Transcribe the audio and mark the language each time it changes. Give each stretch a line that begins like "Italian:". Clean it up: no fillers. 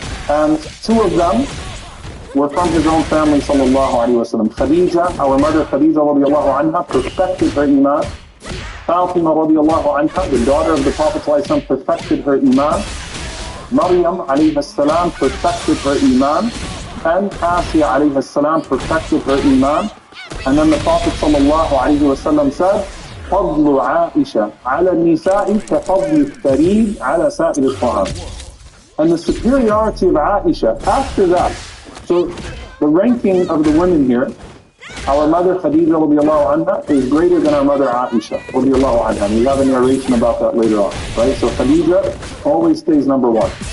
English: And 2 of them were from his own family sallallahu alayhi wa sallam. Khadija, our mother Khadija radiyallahu anha, perfected her iman. Fatima radiallahu anha, the daughter of the Prophet ﷺ, perfected her iman. Maryam alayhi salam perfected her iman. And Asiya alayhi salam perfected her iman. And then the Prophet ﷺ said,
Arabic: فضل عائشة على النساء كفضل الثريد على سائر الطعام.
English: And the superiority of Aisha after that. So the ranking of the women here, our mother Khadija radiallahu anha is greater than our mother Aisha radiallahu anha. And we have a narration about that later on. Right? So Khadija always stays number 1.